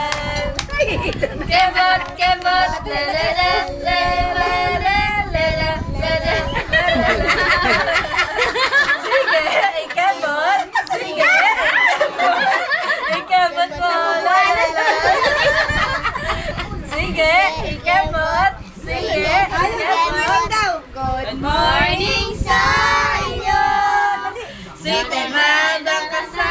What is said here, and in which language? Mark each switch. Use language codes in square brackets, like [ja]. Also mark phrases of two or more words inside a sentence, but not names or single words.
[tl] Kebot, kebot. La la la la la la la la la. Sige, ikebot. Sige, ikebot mo, la la la. Sige, ikebot. Sige, ikebot. [en] Good morning [tl] sa inyo. [en] Sweet and mild ang